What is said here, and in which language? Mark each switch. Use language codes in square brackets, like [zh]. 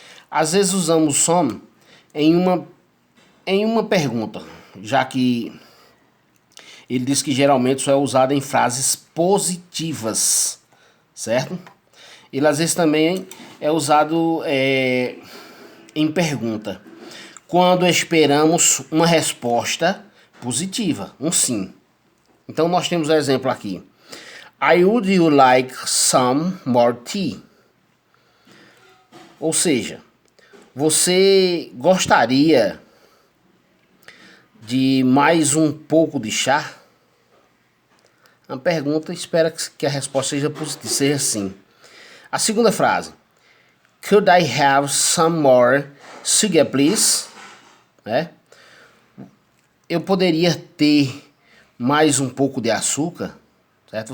[pt] Às vezes usamos some em uma pergunta, já que ele diz que geralmente só é usado em frases positivas, certo? Ele às vezes também é usado em pergunta, quando esperamos uma resposta positiva, um sim. Então nós temos o exemplo aqui. [en] Would you like some more tea? [pt] Ou seja, você gostaria de mais um pouco de chá? A pergunta espera que a resposta seja positiva, seja sim. A segunda frase. [en] Could I have some more sugar, please? [pt] Eu poderia ter mais um pouco de açúcar? Certo?